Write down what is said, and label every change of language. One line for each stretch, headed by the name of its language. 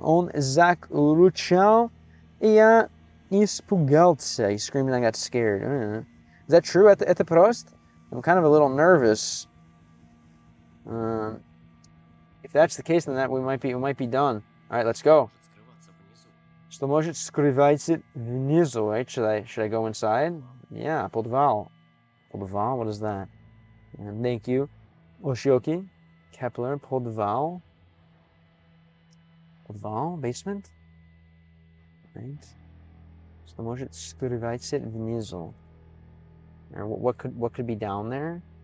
Russian: Он закричал, и я испугался.
English: He screamed and I got scared. Is that true?
Russian: Это просто?
English: I'm kind of a little nervous. If that's the case, then that we might be done. All right, let's go.
Russian: Что может скрываться внизу,
English: right? Should I go inside? Yeah, подвал. Подвал, what is that? And thank you.
Russian: Oshioki, Kepler, подвал.
English: Подвал, basement? Right.
Russian: Что может скрываться внизу?
English: Or what could be down there?